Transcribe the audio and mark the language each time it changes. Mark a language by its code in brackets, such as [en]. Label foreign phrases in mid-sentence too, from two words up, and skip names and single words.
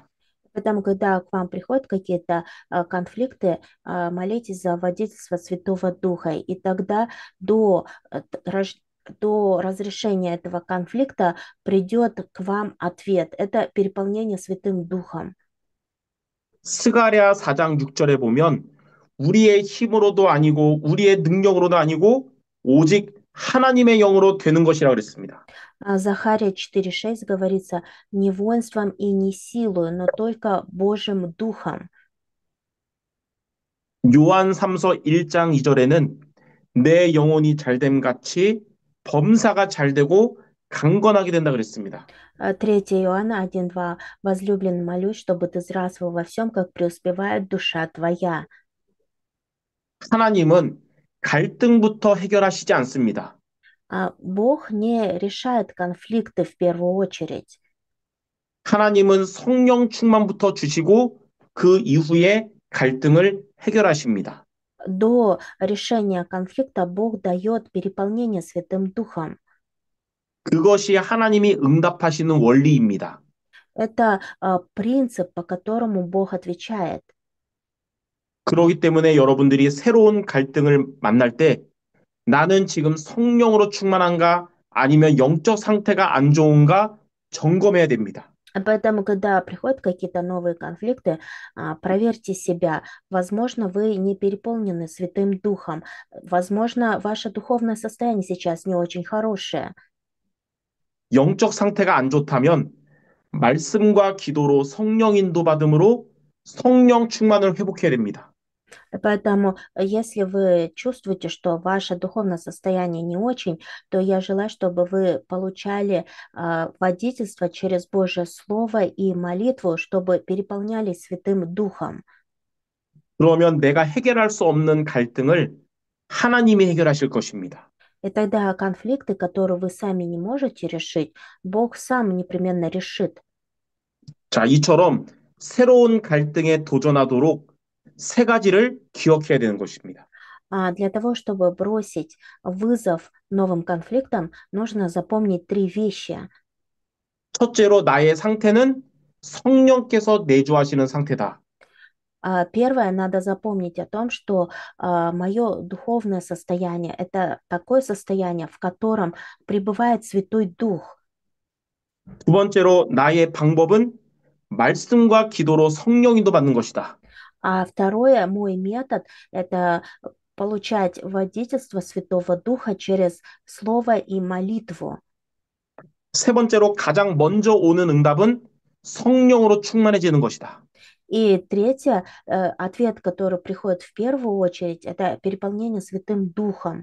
[ru] Поэтому, когда к вам приходят какие-то конфликты, молитесь за водительство Святого Духа, и тогда до, до разрешения этого конфликта придет к вам ответ. Это переполнение Святым Духом. [ko] 스가랴 4장 6절에 보면 우리의 힘으로도 아니고 우리의 능력으로도 아니고 오직 하나님의 영으로 되는 것이라고 그랬습니다. [ru] Захария 4:6 говорится, не воинством и не силою, но только Божьим Духом. [ko] 요한 3서 1장 2절에는 내 영혼이 잘됨 같이 범사가 잘되고 강건하게 된다 그랬습니다. [ru] 3 Иоанна 1:2. Возлюблен, молюсь, чтобы ты здравствовал во всем, как преуспевает душа твоя. [ko] 하나님은 갈등부터 해결하시지 않습니다. [ru] Бог не решает конфликты в первую очередь. [ko] 하나님은 성령 충만부터 주시고 그 이후에 갈등을 해결하십니다. [ru] До решения конфликта Бог дает переполнение Святым Духом. [ko] 그것이 하나님이 응답하시는 원리입니다. [ru] Это принцип, по которому Бог отвечает. [ko] 그렇기 때문에 여러분들이 새로운 갈등을 만날 때 나는 지금 성령으로 충만한가 아니면 영적 상태가 안 좋은가 점검해야 됩니다. [ru] Поэтому, когда приходят какие-то новые конфликты, проверьте себя. Возможно, вы не переполнены Святым Духом. Возможно, ваше духовное состояние сейчас не очень хорошее. [ko] 영적 상태가 안 좋다면 말씀과 기도로 성령 인도받음으로 성령 충만을 회복해야 됩니다. [ru] Поэтому, если вы чувствуете, что ваше духовное состояние не очень, то я желаю, чтобы вы получали водительство через Божье Слово и молитву, чтобы переполнялись Святым Духом. [ko] 그러면 내가 해결할 수 없는 갈등을 하나님이 해결하실 것입니다. [ru] И тогда конфликты, которые вы сами не можете решить, Бог сам непременно решит. [ko] 자, 이처럼 새로운 갈등에 도전하도록 세 가지를 기억해야 되는 것입니다. [ru] А для того, чтобы бросить вызов новым конфликтам, нужно запомнить три вещи. [ko] 첫째로 나의 상태는 성령께서 내주하시는 상태다. [ru] Первое, надо запомнить о том, что мое духовное состояние– это такое состояние, в котором пребывает Святой Дух. [ko] 두 번째로 나의 방법은 말씀과 기도로 성령인도 받는 것이다. [ru] А второе, мой метод– это получать водительство Святого Духа через Слово и молитву. [ko] 세 번째로 가장 먼저 오는 응답은 성령으로 충만해지는 것이다. [ru] И третье, ответ, который приходит в первую очередь, это переполнение Святым Духом.